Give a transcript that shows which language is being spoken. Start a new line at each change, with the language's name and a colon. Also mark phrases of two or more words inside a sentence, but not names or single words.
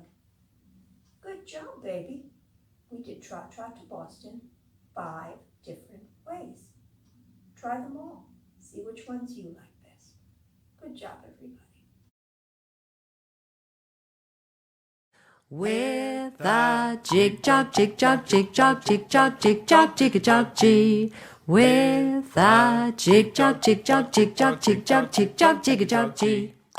English: Good job, baby. We did Trot, Trot to Boston 5 different ways. Try them all. See which ones you like best. Good job, everybody. With a jig jog, jig jog, jig jog, jig jog, jig jog, jig a jog, gee. With a jig jog, jig jog, jig jog, jig jog, jig jog, jig a jog, gee.